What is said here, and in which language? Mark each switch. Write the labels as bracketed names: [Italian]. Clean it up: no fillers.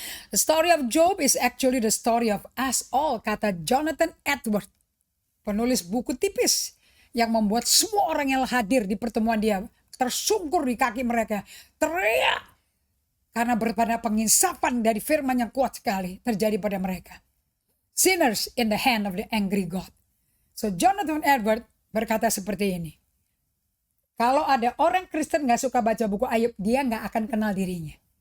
[English] The story of Job is actually the story of us all, [Indonesian] kata Jonathan Edwards, penulis buku tipis yang membuat semua orang yang hadir di pertemuan dia tersungkur di kaki mereka, teriak karena berpada penginsapan dari firman yang kuat sekali terjadi pada mereka. [English] Sinners in the hand of the angry God. [Indonesian] So Jonathan Edwards berkata seperti ini. Kalau ada orang Kristen gak suka baca buku Ayub, dia gak akan kenal dirinya.